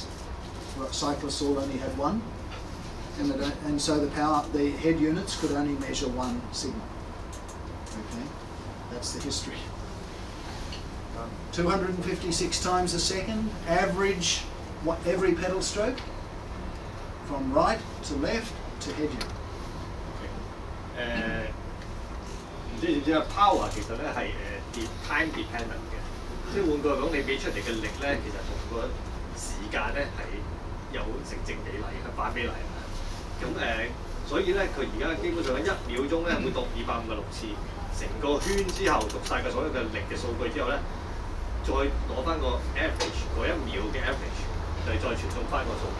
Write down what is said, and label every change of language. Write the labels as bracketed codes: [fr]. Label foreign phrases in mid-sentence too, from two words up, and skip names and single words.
[en] Cyclists all only had one, and so the head units could only measure one signal. Okay, that's the history. 256 times a second, average every pedal stroke, from right to left to head unit. [yue] 唔知啊 power 其實咧係 [en] time dependent [yue] 嘅，即係換句話講，你俾出嚟嘅力咧，其實同個時間咧係有成正比例，係反比例。咁所以咧佢而家基本上1秒鐘咧會讀256次，成個圈之後讀晒佢所有嘅力嘅數據之後咧，再攞翻個 average 嗰1秒嘅 average， 就係再傳送翻個數據。